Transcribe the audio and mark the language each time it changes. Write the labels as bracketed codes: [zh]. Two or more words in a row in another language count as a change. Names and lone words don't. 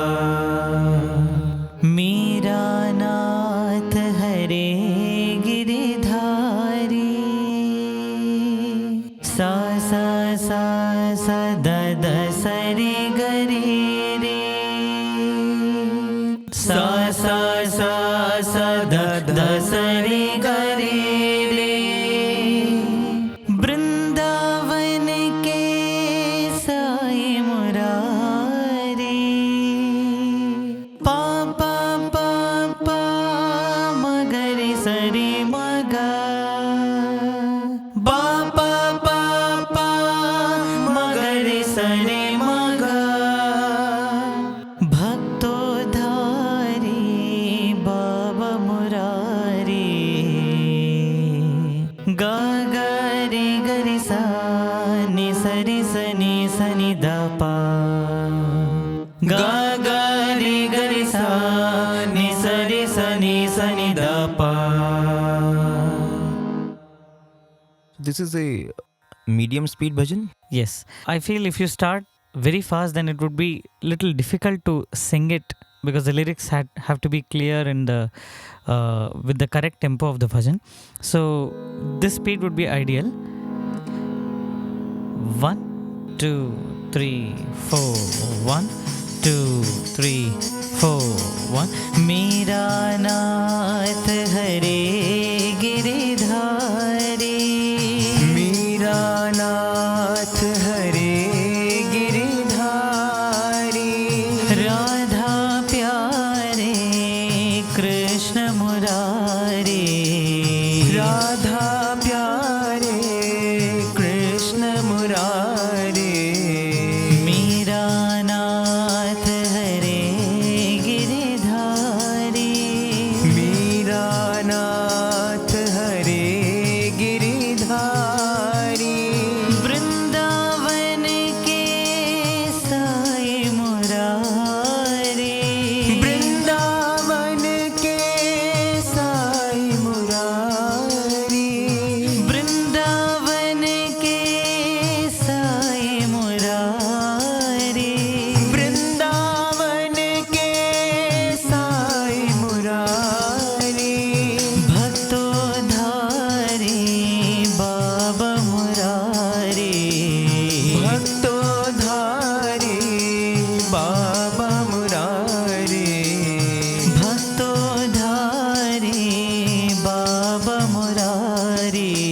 [hi] मीरा नाथ हरे गिरिधारी, sa sa sa sa da da sa re ga re re, sa sa sa sa da da sa re ga re re, बृंदावन के साईं मुरारी, pa pa pa pa ma ga re sa re ma ga, ba pa pa pa ma ga re sa re ma ga, भक्तोद्धारी बाबा मुरारी, ga ga re sa ni da pa, ga ga re sa ni da pa. [en] This is a medium speed bhajan? Yes. I feel if you start very fast, then it would be little difficult to sing it because the lyrics have to be clear in the with the correct tempo of the bhajan. So this speed would be ideal. 1, 2, 3, 4. 1, 2, 3, 4. 1. [hi] मीरा नाथ हरे गिरिधारी. मीरा नाथ हरे गिरिधारी. राधा प्यारे कृष्ण मुरारी. राधा प्यारे कृष्ण मुरारी. मीरा नाथ हरे गिरिधारी. मीरा नाथ हरे गिरिधारी. बृंदावन के साईं मुरारी. बृंदावन के साईं मुरारी. बृंदावन के साईं मुरारी. बृंदावन के साईं मुरारी. भक्तोद्धारी बाबा मुरारी. भक्तोद्धारी बाबा मुरारी. भक्तोद्धारी बाबा मुरारी.